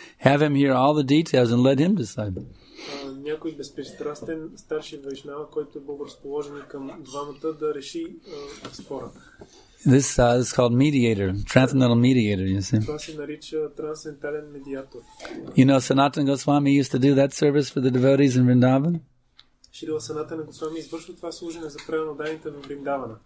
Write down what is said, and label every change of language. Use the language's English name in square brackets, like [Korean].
[English] Have him hear all the details and let him decide. [Bulgarian] Някой безпристрастен старши вайшнава, който е благоразположен към двамата да реши спора. [English] This is called mediator, transcendental mediator, you see. [Bulgarian] Това се нарича трансцендентален медиатор. [English] Sanatana Goswami used to do that service for the devotees in Vrindavan? [Bulgarian] Шрила Санатана Госвами извършва това служене за преданните в Вриндавана.